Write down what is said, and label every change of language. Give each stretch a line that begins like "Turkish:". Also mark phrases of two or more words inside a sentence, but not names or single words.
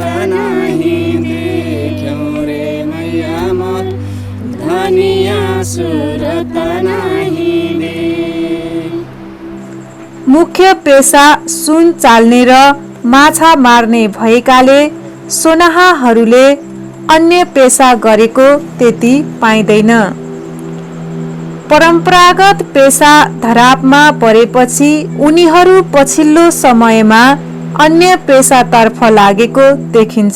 Maithili: नहीं देख्यौं रे मैया म, धनिया सुरत नहीं दे।
Nepali: मुख्य पेसा सुन चाल्ने र माछा मार्ने भएकाले सोनाहाहरूले अन्य पेसा गरेको त्यति पाइँदैन। परम्परागत पेसा धरापमा परेपछि उनीहरू पछिल्लो समयमा अन्य पेसातर्फ लागेको देखिन्छ।